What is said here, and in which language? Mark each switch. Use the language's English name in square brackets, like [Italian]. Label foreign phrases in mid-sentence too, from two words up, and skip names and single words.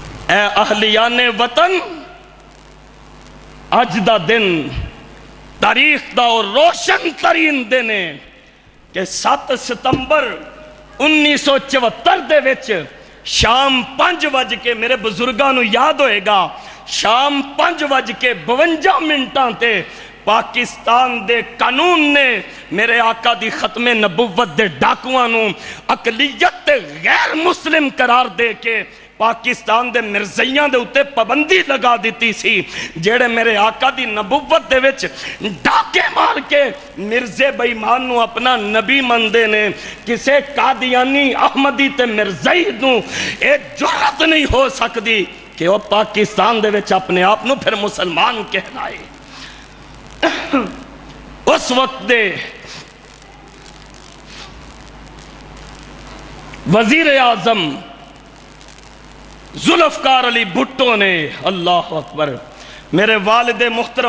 [Punjabi] اے اہلیان وطن، اج دا دن تاریخ دا اور روشن ترین دن ہے کہ 7 ستمبر 1974 دے وچ شام 5 بج کے، میرے بزرگاں نو یاد ہوئے گا، شام 5 بج کے 52 منٹاں تے پاکستان دے قانون نے میرے آقا دی ختم نبوت دے ڈاکواں نو اقلیت تے غیر مسلم قرار دے کے پاکستان دے مرزیاں دے اتے پابندی لگا دیتی سی، جیڑے میرے آقا دی نبوت دے وچ ڈاکے مار کے مرزے بے ایمان نو اپنا نبی مندے نے، کسے قادیانی احمدی تے مرزائی نو اے جرات نہیں ہو سکتی کہ وہ پاکستان دے وچ اپنے آپ نو پھر مسلمان کہلائے۔ اس وقت دے وزیر اعظم ذوالفقار علی بھٹو نے، اللہ اکبر، میرے والد محترم